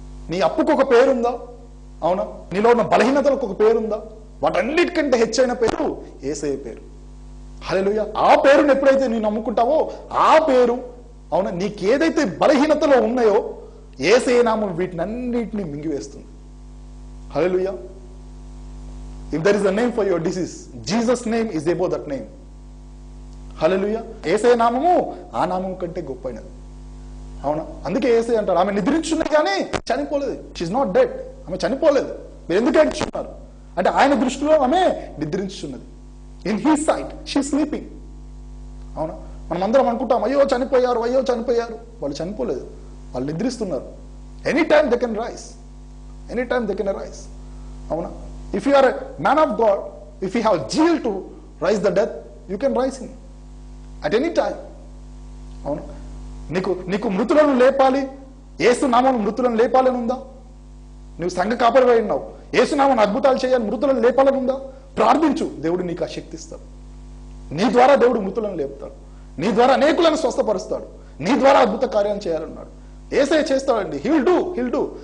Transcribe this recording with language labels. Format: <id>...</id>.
<te>నీ అప్పుకు ఒక పేరుందా? అవునా? నీలో ఉన్న బలహీనతలకు ఒక పేరుందా? వాటన్నిటికంటే హెచ్చైన పేరు యేసయ్య పేరు. హల్లెలూయా. ఆ పేరుని ఎప్పుడైతే నీవు నమ్ముకుంటావో ఆ పేరు, అవునా, నీకేదైతే బలహీనతలో ఉన్నాయో యేసయ్య నామం వీటినన్నిటిని మింగివేస్తుంది. హల్లెలూయా.</te> <en>If there is a name for your disease, Jesus' name is above that name.</en> <te>హల్లెలూయా. యేసయ్య నామము ఆ నామం కంటే గొప్పైనది. అవునా? అందుకే యేసయ్య అంటాడు ఆమె నిద్రించున్నది కానీ చనిపోలేదు.</te> <en>She not dead.</en> <te>ఆమె చనిపోలేదు. మీరు ఎందుకు ఏడ్చున్నారు అంటే ఆయన దృష్టిలో ఆమె నిద్రించున్నది.</te> <en>In his sight she sleeping.</en> <te>అవునా? మనం అందరం అనుకుంటాం అయ్యో చనిపోయారు, అయ్యో చనిపోయారు. వాళ్ళు చనిపోలేదు, వాళ్ళు నిద్రిస్తున్నారు.</te> <en>any time they can rise,</en> <te>any time they can rice. అవునా?</te> <en>If you are a man of God, if you have zeal to rise the dead, you can rise him at any time.</en> <te>అవును? నీకు మృతులను లేపాలి, యేసు నామం మృతులను లేపాలని ఉందా? నువ్వు సంఘ కాపరిగా ఉన్నావు, యేసు నామం అద్భుతాలు చేయాలి, మృతులను లేపాలని ఉందా? ప్రార్థించు, దేవుడు నీకు ఆ శక్తి ఇస్తాడు. నీ ద్వారా దేవుడు మృతులను లేపుతాడు, నీ ద్వారా అనేకులను స్వస్థపరుస్తాడు, నీ ద్వారా అద్భుత కార్యాలు చేయాలన్నాడు. యేసయ్య చేస్తాడండి.</te> <en>He'll do.</en>